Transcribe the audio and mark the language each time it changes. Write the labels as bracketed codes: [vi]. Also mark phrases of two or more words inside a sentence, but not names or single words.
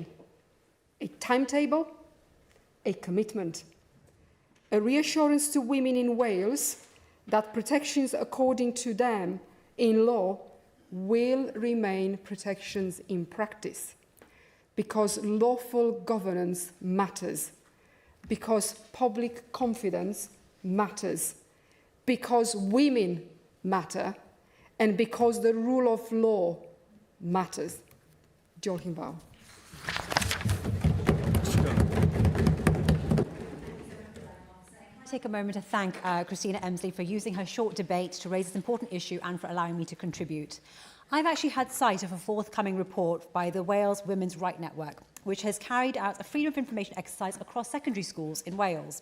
[en] A timetable, a commitment, a reassurance to women in Wales that protections according to them in law will remain protections in practice, because lawful governance matters, because public confidence matters, because women matter, and because the rule of law matters. [cy] Diolch yn fawr. [en] Take a moment to thank Christina Emsley for using her short debate to raise this important issue and for allowing me to contribute. I've actually had sight of a forthcoming report by the Wales Women's Right Network, which has carried out a freedom of information exercise across secondary schools in Wales.